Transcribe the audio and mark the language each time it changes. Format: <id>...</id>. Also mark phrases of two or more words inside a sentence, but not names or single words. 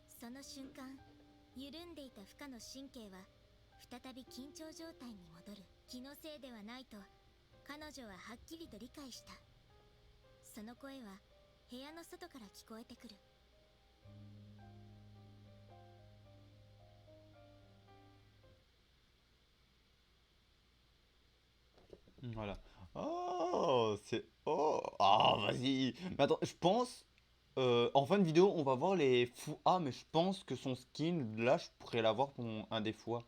<ja>の瞬間緩んでいた負荷の神経は再び緊張状態に戻る。気のせいではないと彼女ははっきりと理解した。その声は部屋の外から聞こえてくる。</ja> <fr>Voilà. Oh, c'est... Oh, ah, vas-y. Mais attends, je pense... en fin de vidéo, on va voir les fous A, mais je pense que son skin, là, je pourrais l'avoir pour un des fois.</fr>